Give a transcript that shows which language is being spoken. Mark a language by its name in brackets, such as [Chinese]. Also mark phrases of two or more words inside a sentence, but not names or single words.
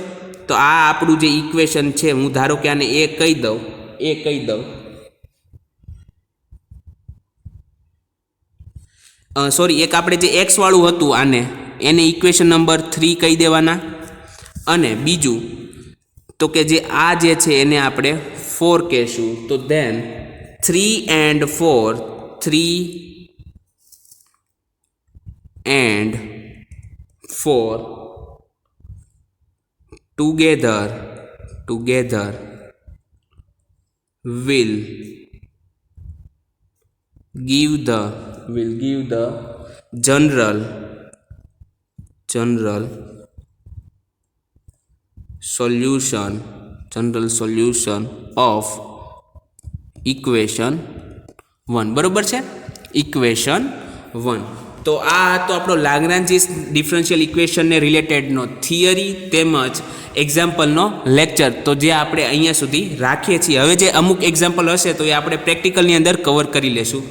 [Gujarati] તો આ આપણું જે ઇક્વેશન હૈ હું ધારો કે આને એ કહી દઉં સૉરી એક આપણે જે એક્સ વાળું હતું આને એને [English] equation number [Gujarati] 3 કહી દેવાના અને બીજું તો કે જે આ જે છે એને આપણે 4 કહેશું તો [English] then 3 and 4 3 and for together will give the general solution of equation 1. [Gujarati] બરોબર છે, ઇક્વેશન 1. તો આ હતો આપણો લાગ્રાન્જીસ [English] differential equation [Gujarati] રિલેટેડનો થિયરી તેમજ એક્ઝામ્પલનો લેક્ચર, તો જે આપણે અહીંયા સુધી રાખીએ છીએ. હવે જે અમુક એક્ઝામ્પલ હશે તો એ આપણે પ્રેક્ટિકલની અંદર કવર કરી લેશું.